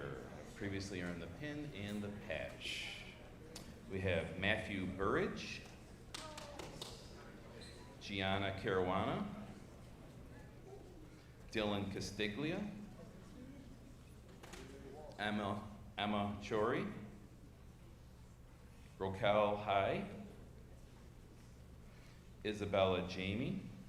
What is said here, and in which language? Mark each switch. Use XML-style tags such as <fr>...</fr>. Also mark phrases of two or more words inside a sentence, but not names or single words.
<en>Previously earned the pin and the patch. We have Matthew Burridge, Gianna Caruana, Dylan Castiglia, Emma Chori, Rokel High, Isabella Jamie,</en>